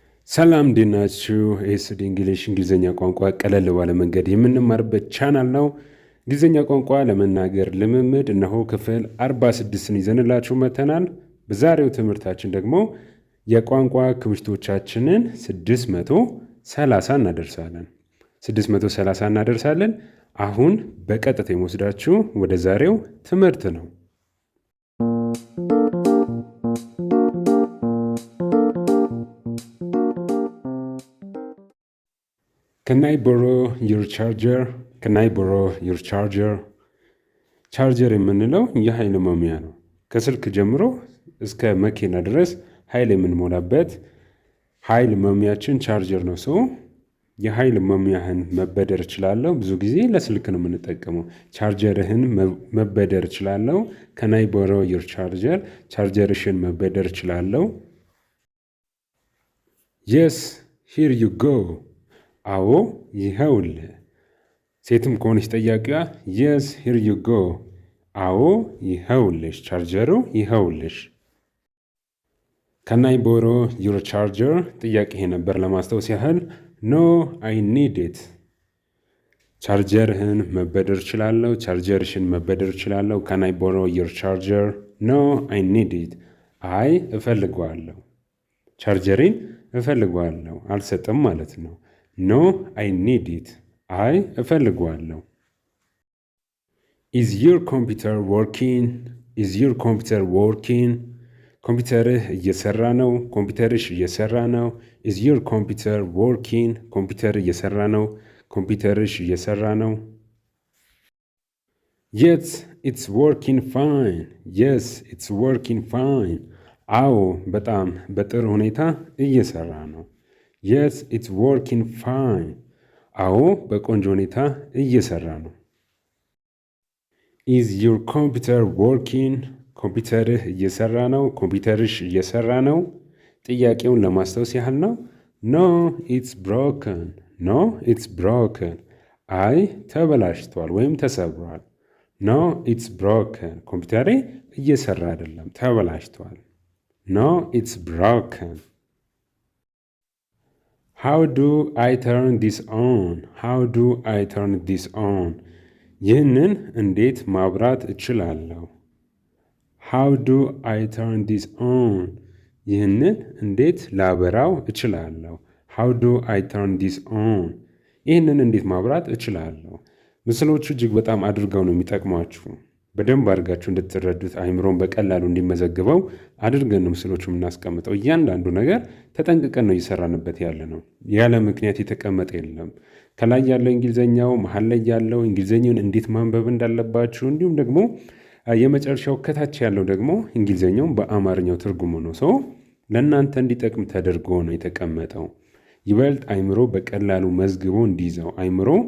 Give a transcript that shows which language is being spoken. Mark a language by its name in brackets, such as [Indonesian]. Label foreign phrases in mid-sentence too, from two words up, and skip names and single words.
[Amharic] ሰላም እንዴት ናችሁ? ኤስዲ እንግሊሽ እንግሊዝኛ ቋንቋ ቀለል ባለ መንገድ የምንማርበት ቻናል ነው። እንግሊዝኛ ቋንቋ ለመናገር ልምምድ እነሆ ክፍል 46ን ይዘንላችሁ መጥተናል። በዛሬው ትምህርታችን ደግሞ የቋንቋ ክብሽቶቻችንን 630 እናደርሳለን። አሁን በቀጥታ የምወስዳችሁ ወደ ዛሬው ትምህርት ነው። [English] Can I borrow your charger? Can I borrow your charger? [Amharic] ቻርጀር የምንለው የኃይል መሙያ ነው። ከስልክ ጀምሮ እስከ መኪና ድረስ ኃይል የምንሞላበት ኃይል መሙያችን ቻርጀር ነው። ሰው የኃይል መሙያህን መበደር እችላለሁ። ብዙ ጊዜ ለስልክ ነው የምንጠቀመው። ቻርጀርህን መበደር እችላለሁ። [English] Can I borrow your charger? [Amharic] ቻርጀርሽን መበደር እችላለሁ። [English] Yes, here you go. [Amharic] አዎ ይኸውልህ። ሴትም ከሆነች ጠያቂዋ [English] yes here you go። [Amharic] አዎ ይኸውልሽ፣ ቻርጀሩ ይኸውልሽ። [English] Can I borrow your charger? [Amharic] ጥያቄ ነበር ለማስታወስ ያህል። [English] No, I need it። [Amharic] ቻርጀርህን መበደር እችላለሁ። ቻርጀርሽን መበደር እችላለሁ። [English] Can I borrow your charger? No, I need it። [Amharic] አይ እፈልገዋለሁ። ቻርጀሬን እፈልገዋለሁ፣ አልሰጥም ማለት ነው። [English] No, I need it። [Amharic] አይ እፈልገዋለሁ። [English] Is your computer working? Is your computer working? [Amharic] ኮምፒውተርህ እየሰራ ነው። ኮምፒውተርሽ እየሰራ ነው። [English] Is your computer working? [Amharic] ኮምፒውተር እየሰራ ነው። ኮምፒውተርሽ እየሰራ ነው። [English] Yes, it's working fine። Yes, it's working fine። [Amharic] አዎ በጣም በጥሩ ሁኔታ እየሰራ ነው። [English] Yes, it's working fine። [Amharic] አዎ በቆንጆ ሁኔታ እየሰራ ነው። [English] Is your computer working? [Amharic] ኮምፒውተርህ እየሰራ ነው። ኮምፒውተርሽ እየሰራ ነው። ጥያቄውን ለማስታወስ ያህል ነው። [English] No, it's broken። No, it's broken። [Amharic] አይ ተበላሽቷል ወይም ተሰብሯል። [English] No, it's broken። [Amharic] ኮምፒውተሬ እየሰራ አይደለም፣ ተበላሽቷል። [English] No, it's broken። How do I turn this on? How do I turn this on? [Amharic] ይህንን እንዴት ማብራት እችላለሁ? [English] How do I turn this on? [Amharic] ይህንን እንዴት ላበራው እችላለሁ? [English] How do I turn this on? [Amharic] ይህንን እንዴት ማብራት እችላለሁ? ምስሎቹ እጅግ በጣም አድርገው ነው የሚጠቅሟችሁ። በደንብ አድርጋችሁ እንድትረዱት አይምሮን በቀላሉ እንዲመዘግበው አድርገን ነው ምስሎቹ የምናስቀምጠው። እያንዳንዱ ነገር ተጠንቅቀን ነው እየሰራንበት ያለ ነው። ያለ ምክንያት የተቀመጠ የለም። ከላይ ያለው እንግሊዘኛው፣ መሀል ላይ ያለው እንግሊዘኛውን እንዴት ማንበብ እንዳለባችሁ፣ እንዲሁም ደግሞ የመጨረሻው ከታች ያለው ደግሞ እንግሊዘኛው በአማርኛው ትርጉሙ ነው። ሰው ለእናንተ እንዲጠቅም ተደርጎ ነው የተቀመጠው። ይበልጥ አይምሮ በቀላሉ መዝግቦ እንዲይዘው። አይምሮ